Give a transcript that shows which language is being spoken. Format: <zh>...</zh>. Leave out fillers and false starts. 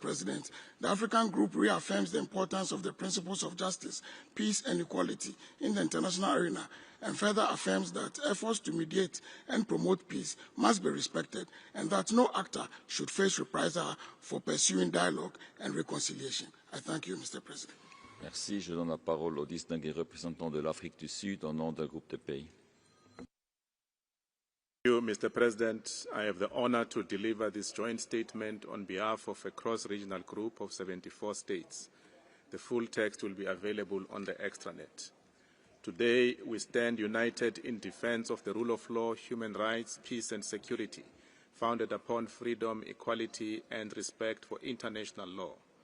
<en>President, the African Group reaffirms the importance of the principles of justice, peace, and equality in the international arena, and further affirms that efforts to mediate and promote peace must be respected, and that no actor should face reprisal for pursuing dialogue and reconciliation. I thank you, Mr. President.</en> <fr>Merci. Je donne la parole au distingué représentant de l'Afrique du Sud au nom d'un groupe de pays.</fr> <en>Mr. President, I have the honor to deliver this joint statement on behalf of a cross-regional group of 74 states. The full text will be available on the extranet. Today, we stand united in defense of the rule of law, human rights, peace and security, founded upon freedom, equality and respect for international law.</en>